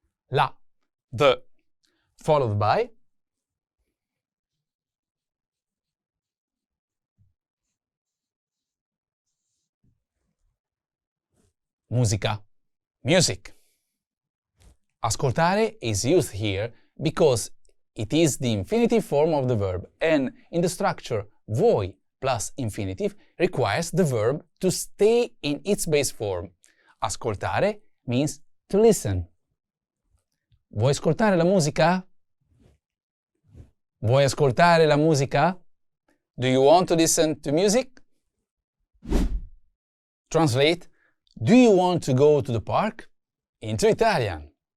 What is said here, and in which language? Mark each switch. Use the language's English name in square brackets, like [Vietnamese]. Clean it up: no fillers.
[English] La, the, followed by musica, music. Ascoltare is used here because it is the infinitive form of the verb, and in the structure vuoi plus infinitive requires the verb to stay in its base form. Ascoltare means to listen. [Italian] Vuoi ascoltare la musica? Vuoi ascoltare la musica? [English] Do you want to listen to music? Translate. Do you want to go to the park? Into Italian.